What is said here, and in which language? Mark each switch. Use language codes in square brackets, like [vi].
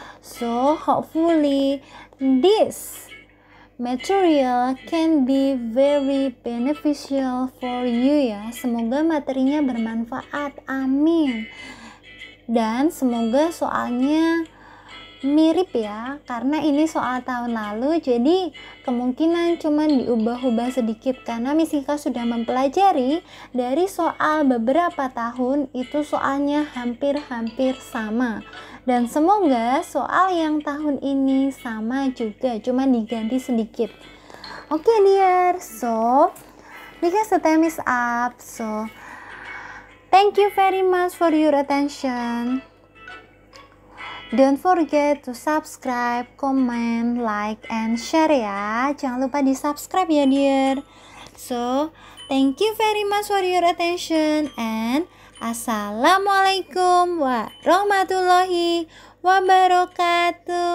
[en] So, hopefully this material can be very beneficial for you ya. [id] Semoga materinya bermanfaat. Amin. Dan semoga soalnya mirip ya, karena ini soal tahun lalu, jadi kemungkinan cuma diubah-ubah sedikit karena Misika sudah mempelajari dari soal beberapa tahun itu soalnya hampir-hampir sama. Dan semoga soal yang tahun ini sama juga, cuma diganti sedikit. [en] Oke, dear, so because the time is up, so thank you very much for your attention. Don't forget to subscribe, comment, like, and share ya. [id] Jangan lupa di subscribe ya, [en] dear. So, thank you very much for your attention and Assalamualaikum warahmatullahi wabarakatuh.